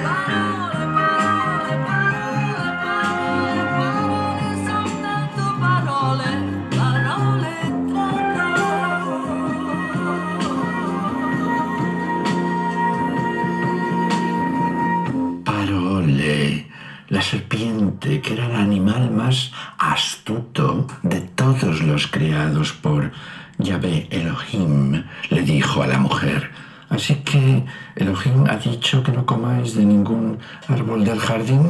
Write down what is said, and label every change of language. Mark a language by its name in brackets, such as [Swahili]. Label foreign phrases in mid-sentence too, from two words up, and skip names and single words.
[Italian] Parole, parole, parole, parole, parole, soltanto parole, parole tra noi. Parole, [Spanish] la serpiente, que era el animal más astuto de todos los creados por Yahvé Elohim, le dijo a la mujer: así que Elohim ha dicho que no comáis de ningún árbol del jardín.